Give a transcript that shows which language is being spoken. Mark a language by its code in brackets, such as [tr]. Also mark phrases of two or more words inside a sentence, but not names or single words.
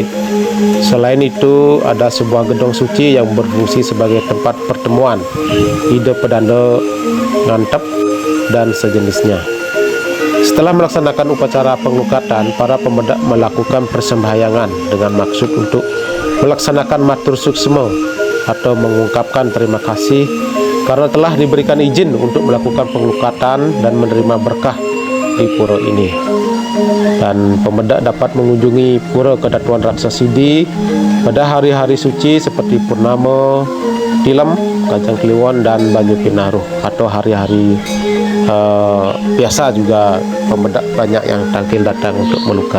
[id] Selain itu, ada sebuah gedung suci yang berfungsi sebagai tempat pertemuan ide pedanda ngantep dan sejenisnya. Setelah melaksanakan upacara penglukatan, para pemedak melakukan persembahyangan dengan maksud untuk melaksanakan [ban] matur suksma [id] atau mengungkapkan terima kasih karena telah diberikan izin untuk melakukan penglukatan dan menerima berkah di pura ini. Dan pemedak dapat mengunjungi pura Kedatuan Raksasidi pada hari-hari suci seperti Purnama, Tilem, Kajang Kliwon, dan Banyu Pinaruh, atau hari-hari biasa juga pemedak banyak yang tampil datang untuk melukat.